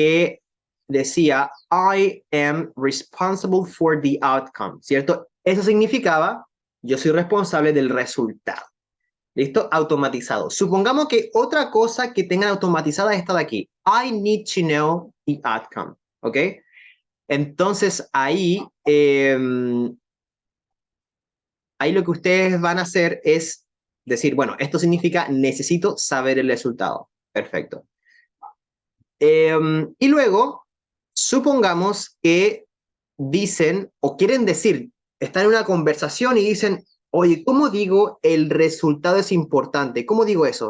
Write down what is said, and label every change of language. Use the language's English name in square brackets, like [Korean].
[Spanish] Que decía, [English] I am responsible for the outcome, [Spanish] ¿cierto? Eso significaba, yo soy responsable del resultado. ¿Listo? Automatizado. Supongamos que otra cosa que tengan automatizada es esta de aquí. [English] I need to know the outcome. [Spanish] ¿Ok? Entonces ahí lo que ustedes van a hacer es decir, bueno, esto significa necesito saber el resultado. Perfecto. Y luego, supongamos que dicen o quieren decir, están en una conversación y dicen, oye, ¿cómo digo el resultado es importante? ¿Cómo digo eso?